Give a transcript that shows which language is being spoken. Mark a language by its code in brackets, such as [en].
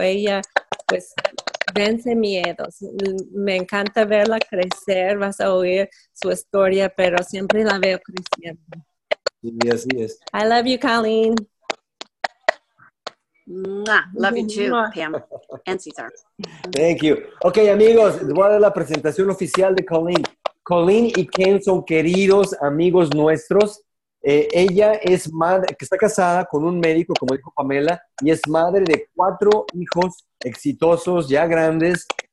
[es] Ella, pues, vence miedos. Me encanta verla crecer. Vas a oír su historia, pero siempre la veo creciendo. Sí, así es. [en] I love you, Colleen. Love you too, Pam and Cesar. Thank you. [es] Ok, amigos, les voy a dar la presentación oficial de Colleen. Colleen y Ken son queridos amigos nuestros. Ella es madre, que está casada con un médico, como dijo Pamela, y es madre de 4 hijos exitosos, ya grandes.